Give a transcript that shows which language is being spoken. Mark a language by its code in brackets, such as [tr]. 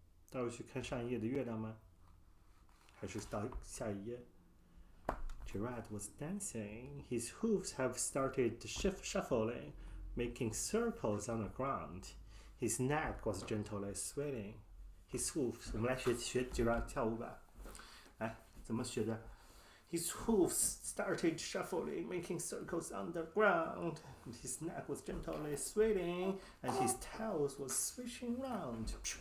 [zh] 倒回去看上一页的月亮吗？还是到下一页？ [en] Gerald was dancing. His hooves have started shuffling, making circles on the ground. His neck was gently swaying. His hooves， [zh] 我们来学 Gerald 跳舞吧。来，怎么学的？ [en] His hooves started shuffling, making circles on the ground. His neck was gently swaying, and his tail was swishing round.